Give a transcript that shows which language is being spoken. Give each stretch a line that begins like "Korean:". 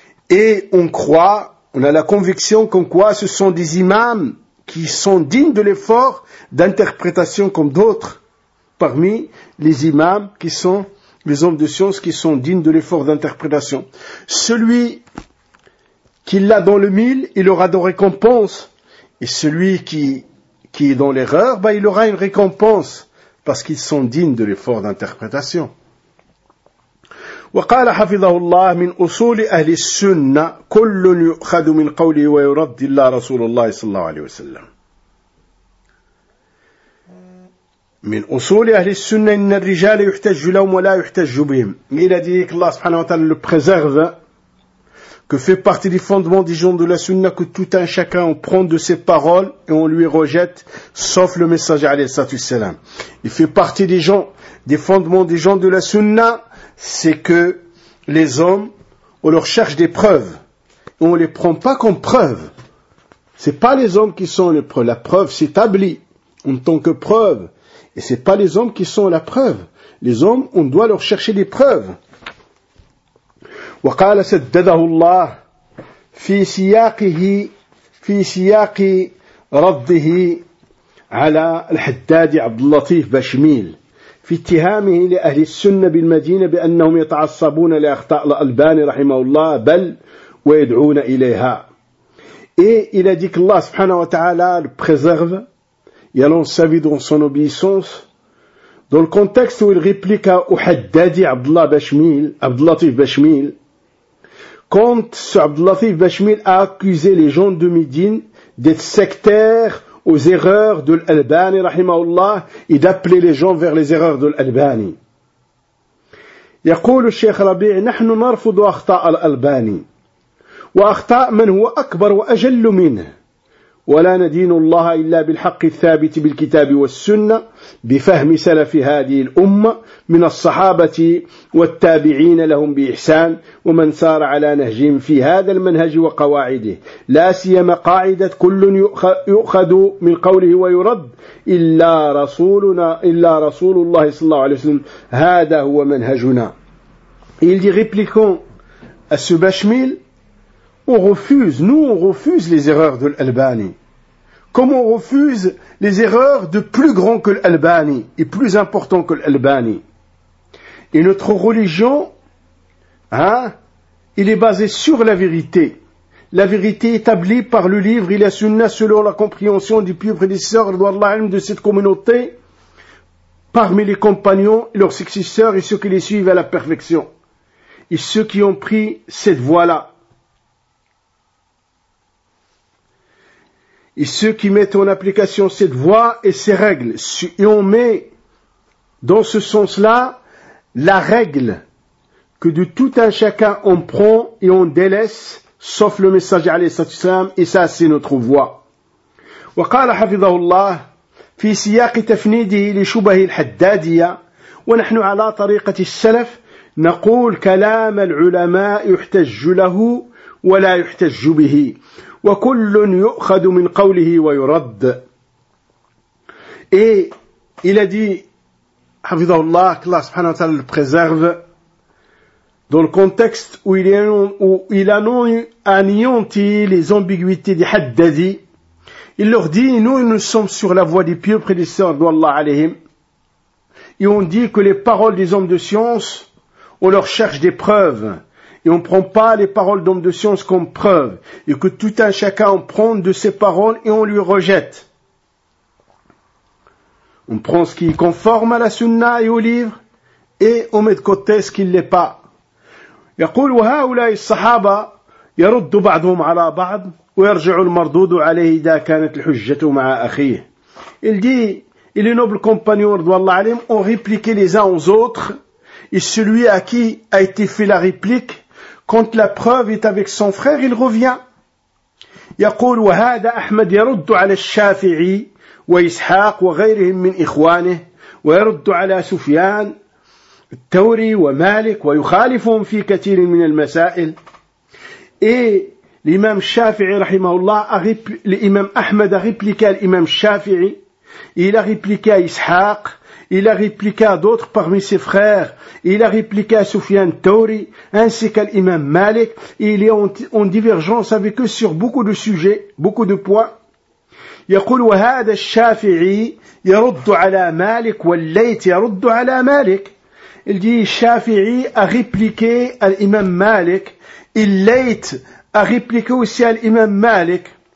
French: Et on croit, on a la conviction qu'en quoi ce sont des imams qui sont dignes de l'effort d'interprétation comme d'autres, parmi les imams qui sont les hommes de science qui sont dignes de l'effort d'interprétation. Celui qui l'a dans le mille, il aura de récompense. Et celui qui est dans l'erreur, ben il aura une récompense. Parce qu'ils sont dignes de l'effort d'interprétation.
Arabic: وقال حفظه الله من أصول أهل السنة كل يؤخذ من قوله ويرد إلا رسول الله صلى الله عليه وسلم. من أصول أهل السنة إن الرجال يحتج لهم ولا يحتج بهم.
French: Il a dit que Allah سبحانه وتعالى le préserve, que fait partie des fondements des gens de la Sunna que tout un chacun on prend de ses paroles et on lui rejette, sauf le messager alayhi salatu wassalam. Il fait partie des gens, des fondements des gens de la Sunna, c'est que les hommes, on leur cherche des preuves. Et on les prend pas comme preuves. C'est pas les hommes qui sont les preuves. La preuve s'établit en tant que preuve. Et c'est pas les hommes qui sont la preuve. Les hommes, on doit leur chercher des preuves.
Arabic: وقال سدده الله في سياقه في سياق رده على الحداد عبد اللطيف بشميل في اتهامه لأهل السنة بالمدينة بأنهم يتعصبون لأخطاء الألباني رحمه الله بل ويدعون إليها.
French: Et il a dit que Allah سبحانه وتعالى le préserve, il a lancé sa vie dans son obéissance, dans le contexte où il réplique au حداد عبد الله بشميل, عبد اللطيف بشميل. Quand Abd al-Latif Bashmil a accusé les gens de Médine d'être sectaires aux erreurs de l'Albani, rahimahullah, et d'appeler les gens vers les erreurs de l'Albani.
Arabic: يقول الشيخ ربيع نحن نرفض أخطاء الألباني وأخطاء من هو أكبر وأجل منه ولا ندين الله إلا بالحق الثابت بالكتاب والسنة بفهم سلف هذه الأمة من الصحابة والتابعين لهم بإحسان ومن سار على نهجهم في هذا المنهج وقواعده لا سيما قاعدة كل يؤخذ من قوله ويرد إلا رسولنا إلا رسول الله صلى الله عليه وسلم هذا هو منهجنا.
French: Il dit répliquant à ce Bashmil, on refuse, nous on refuse les erreurs de l'Albani. Comme on refuse les erreurs de plus grand que l'Albani et plus important que l'Albani. Et notre religion, hein, il est basé sur la vérité. La vérité établie par le livre et la sunna selon la compréhension du pieux prédécesseur de cette communauté parmi les compagnons, leurs successeurs et ceux qui les suivent à la perfection. Et ceux qui ont pris cette voie-là. Et ceux qui mettent en application cette voie et ces règles, et on met dans ce sens-là la règle que de tout un chacun on prend et on délaisse, sauf le messager alayhi salatu wassalam, et ça c'est notre voie.
Arabic: وقال حفظه الله في سياق تفنيده لشبه الحدادية ونحن على طريقة السلف نقول كلام العلماء يحتج له ولا يحتج به، وكل يؤخذ من قوله ويرد.
French: Et il a dit, Hafidhahullah, que Allah subhanahu wa ta'ala le préserve, dans le contexte où il anéantit les ambiguïtés des haddadi, il leur dit, nous, nous sommes sur la voie des pieux prédécesseurs d'Allah alayhim, et on dit que les paroles des hommes de science, on leur cherche des preuves, et on ne prend pas les paroles d'hommes de science comme preuves, et que tout un chacun en prend de ses paroles et on lui rejette. On prend ce qui est conforme à la sunna et au livre, et on met de côté ce qui ne l'est pas.
Arabic: يقول وهؤلاء الصحابة يرد بعضهم على بعض ويرجع المردود عليه إذا كانت الحجة مع أخيه.
French: Il dit, et les nobles compagnons de Allah alayhim ont répliqué les uns aux autres, et celui à qui a été fait la réplique, quand la preuve est avec son frère, il revient.
Arabic: يقول وهذا أحمد يرد على الشافعي وإسحاق وغيرهم من إخوانه ويرد على سفيان الثوري ومالك ويخالفهم في كثير من المسائل.
French: الإمام الشافعي رحمه الله الإمام أحمد ريبليكا الإمام الشافعي إلى ريبليكا إسحاق إلى ريبليكا دوتر parmi ses frères إلى ريبليكا سفيان الثوري ainsi que الإمام مالك. Il est en divergence avec eux sur beaucoup de sujets, beaucoup de points.
Arabic: يقول وهذا الشافعي يرد على مالك والليت يرد على مالك.
French: Il dit الشافعي a répliqué à l'imam مالك. الليت a répliqué aussi à l'imam مالك.